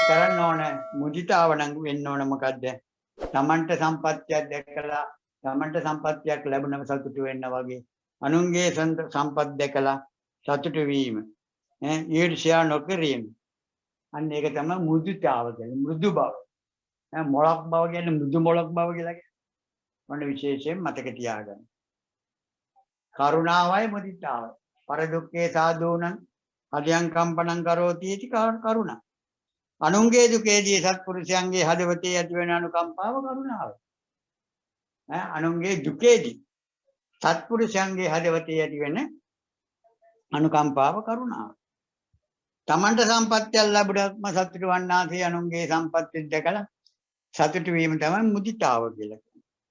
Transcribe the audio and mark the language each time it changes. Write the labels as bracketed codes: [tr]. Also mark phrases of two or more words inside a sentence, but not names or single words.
[si] කරන්න ඕන මුදිතාව නම් වෙන්න ඕන මොකද්ද? තමන්ට සම්පත්තියක් දැකලා තමන්ට සම්පත්තියක් ලැබුණම සතුටු වෙන්න වගේ අනුන්ගේ සම්පත් දැකලා සතුටු වීම. ඊර්ෂ්‍යා නොකිරීම. අන්න ඒක තමයි මුදිතාව කියන්නේ. මෘදු බව. මොලක් බව කියන්නේ මෘදු මොලක් බව කියලා කියන්නේ. මොන විශේෂයෙන් මතක තියාගන්න. කරුණාවයි මුදිතාවයි. [pi] පරදුක්ඛේ සාදෝණං හදයන් කම්පණං කරෝති इति කරුණා. [si] අනුන්ගේ දුකේදී සත්පුරුෂයන්ගේ හදවතේ ඇතිවන අනුකම්පාව කරුණාව. අනුන්ගේ දුකේදී සත්පුරුෂයන්ගේ හදවතේ ඇතිවෙන අනුකම්පාව කරුණාව. තමන්ට සම්පත්තියක් ලැබුණාම සතුටු වන්නාසේ අනුන්ගේ සම්පත්තිය දැකලා සතුටු වීම තමයි මුදිතාව කියලා කියන්නේ.